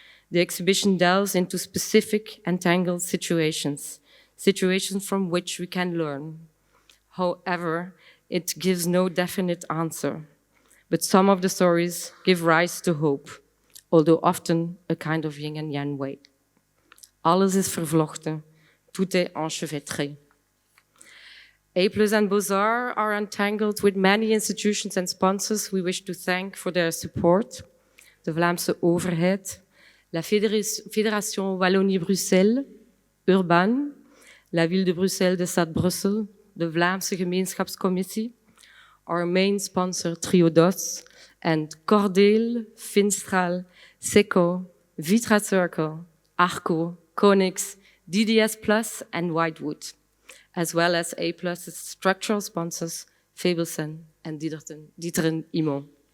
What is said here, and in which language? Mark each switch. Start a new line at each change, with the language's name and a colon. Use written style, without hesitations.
English: The exhibition delves into specific entangled situations from which we can learn. However, it gives no definite answer, but some of the stories give rise to hope, although often a kind of yin and yang way.
Dutch: Alles is vervlochten,
French: tout est enchevêtré.
English: and Bozar are entangled with many institutions and sponsors we wish to thank for their support. De Vlaamse overheid, la Fédération Wallonie-Bruxelles, Urban, la Ville de Bruxelles de Stad Brussel, de Vlaamse Gemeenschapscommissie, our main sponsor Triodos, and Cordeel, Finstral, Seco, Vitra Circle, Arco, Konix, DDS Plus, and Whitewood, as well as A+'s structural sponsors, Fabelsen and Dieteren Immo.